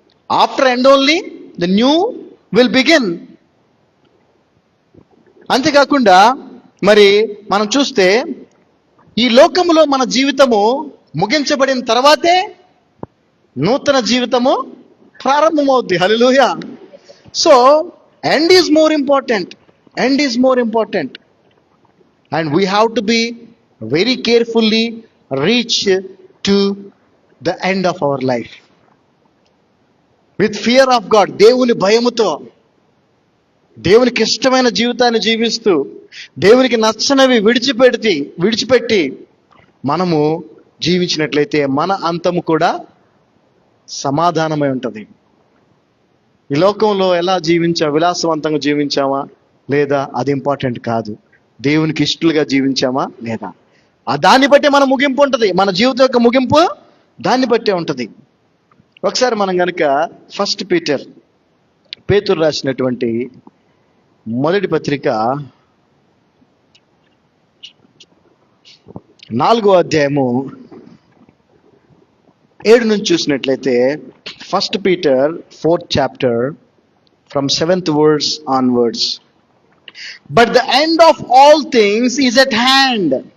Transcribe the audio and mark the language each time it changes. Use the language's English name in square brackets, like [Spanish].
[English] After end only the new will begin. [Telugu] అంతేకాకుండా మరి మనం చూస్తే ఈ లోకములో మన జీవితము ముగించబడిన తర్వాతే నూతన జీవితము ప్రారంభమవుద్ది. హల్లెలూయా. [English] So end is more important, and we have to be very carefully reach to the end of our life with fear of God. [Telugu] దేవుని భయముతో, దేవునికి ఇష్టమైన జీవితాన్ని జీవిస్తూ, దేవునికి నచ్చనివి విడిచిపెట్టి మనము జీవించినట్లయితే మన అంతము కూడా సమాధానమై ఉంటుంది. ఈ లోకంలో ఎలా విలాసవంతంగా జీవించామా లేదా, అది ఇంపార్టెంట్ కాదు. దేవునికి ఇష్టలుగా జీవించామా లేదా, దాన్ని బట్టి మన ముగింపు ఉంటుంది. మన జీవితం యొక్క ముగింపు దాన్ని బట్టే ఉంటుంది. ఒకసారి మనం కనుక ఫస్ట్ పేతురు రాసినటువంటి మొదటి పత్రిక 4వ అధ్యాయము 7 నుంచి చూసినట్లయితే, [English] First Peter 4th chapter from 7th verse onwards. But the end of all things is at hand.